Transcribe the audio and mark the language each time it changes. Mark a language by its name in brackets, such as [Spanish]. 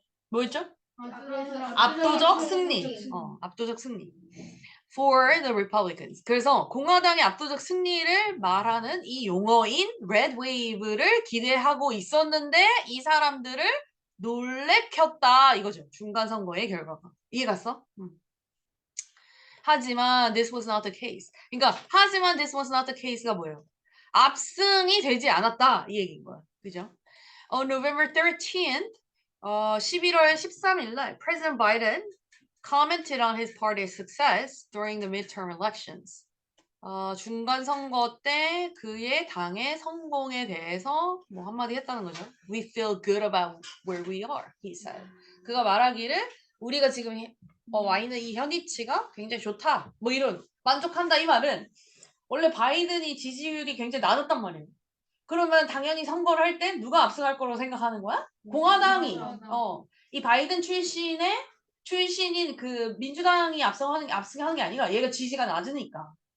[Korean] 뭐였죠? 압도적 승리. 압도적 승리. [English] For the Republicans. [Korean] 그래서 공화당의 압도적 승리를 말하는 이 용어인 Red Wave를 기대하고 있었는데 이 사람들을 놀래켰다 이거죠. 중간 선거의 결과가. 이해 갔어? 하지만 [English] this was not the case. [Korean] 그러니까 하지만 [English] this was not the case [Korean] 가 뭐예요? 압승이 되지 않았다 이 얘기인 거야. 그죠? [English] On November 13th, [Korean] 11월 13일 날 [English] President Biden commented on his party's success during the midterm elections. [Korean] 중간 선거 때 그의 당의 성공에 대해서 뭐 한마디 했다는 거죠. [English] We feel good about where we are, he said. [Korean] 그가 말하기를 우리가 지금 와 있는 이 현위치가 굉장히 좋다. 뭐 이런 만족한다 이 말은 원래 바이든이 지지율이 굉장히 낮았단 말이에요. 그러면 당연히 선거를 할 때 누가 압승할 거라고 생각하는 거야? 공화당이. 이 바이든 출신인 그 민주당이 압승하는 게 아니라 얘가 지지가 낮으니까.